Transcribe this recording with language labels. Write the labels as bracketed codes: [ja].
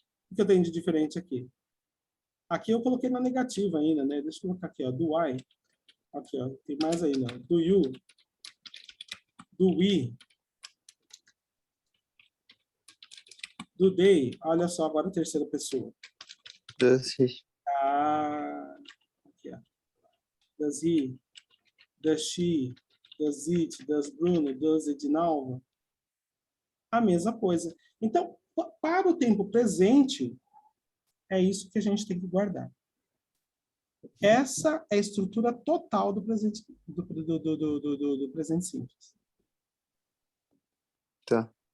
[pt] O que eu tenho de diferente aqui? Aqui eu coloquei na negativa ainda, né? Deixa eu colocar aqui, ó, [en] do I. [pt] Aqui, ó, tem mais aí, não. [en] Do you, do we, do they. [pt] Olha só, agora a terceira pessoa. [en] Does he? [pt] Ah, aqui, ó. [en] Does he, does she, does it, does Bruno, does Edinalva. [pt] A mesma coisa. Então, para o tempo presente, é isso que a gente tem que guardar. Essa é a estrutura total do presente, do presente simples. Tá.